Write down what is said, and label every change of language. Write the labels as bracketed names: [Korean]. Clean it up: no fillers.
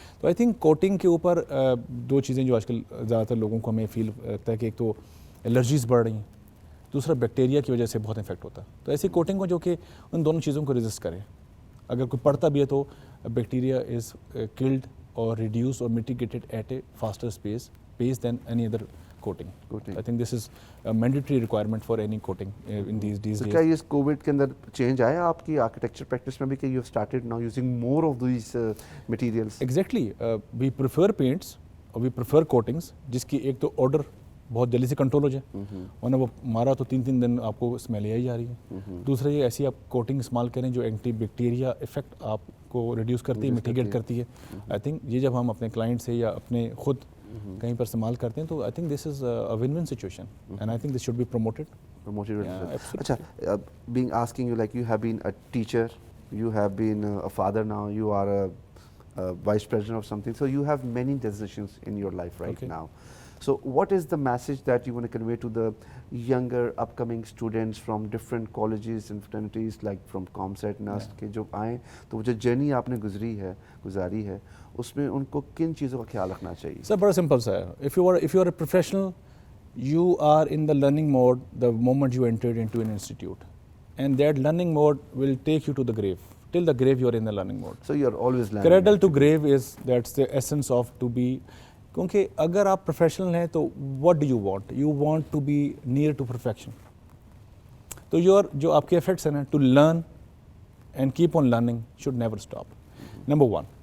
[Urdu] تو I think coating کے اوپر دو چیزیں جو آج کل زیادہ تر لوگوں کو ہمیں فیل کرتا ہے کہ ایک تو الرجیز بڑھ رہی ہیں, دوسرا بیکٹیریا کی وجہ سے بہت افیکٹ ہوتا ہے. تو ایسی کوٹنگ ہو جو کہ ان دونوں چیزوں کو ریزسٹ کرے. اگر کوئی پڑھتا بھی ہے تو [English] Bacteria is killed اور reduced اور mitigated at a faster pace than any other coating. I think this is a mandatory requirement for any coating in these days. [Urdu] کیا یہ کووڈ کے اندر چینج آیا آپ کی آرکیٹیکچر پریکٹس میں بھی کہ [English] You started now using more of these materials? Exactly. We prefer paints [Urdu] اور [English] we prefer coatings [Urdu] جس کی ایک تو آرڈر بہت جلدی سے کنٹرول ہو جائے, ورنہ وہ مارا تو 3 دن آپ کو اسمیل ہی آ رہی ہے. دوسرا یہ ایسی آپ کوٹنگ استعمال کریں جو اینٹی بیکٹیریا افیکٹ آپ کو ریڈیوس کرتی ہے, میٹیگیٹ کرتی ہے. [English] I think یہ جب ہم اپنے کلائنٹ سے یا اپنے خود کہیں پر استعمال کرتے ہیں تو I think this is a win win situation and I think this should be promoted. اچھا, being asking you like you have been a teacher, you have been a father now, you are a vice president of something, so you have many decisions in your life right now. So what is the message that you want to convey to the younger upcoming students from different colleges and fraternities like from ComSat, NUST [Urdu] کہ جو آئیں تو وہ جو journey آپ نے گزاری ہے اس میں ان کو کن چیزوں کا خیال رکھنا چاہیے؟ سر بڑا سمپل سا ہے. [English] if you are a professional, you are in the learning mode the moment you entered into an institute, and that learning mode will take you to the grave. Till the grave you are in the learning mode. So you are always learning. Cradle to grave is that's the essence of to be. [Urdu] کیونکہ اگر آپ professional ہیں تو [English] what do you want? You want to be near to perfection. [Urdu] تو جو آپ کے efforts ہیں نا [English] To learn and keep on learning should never stop. [Urdu] Number 1.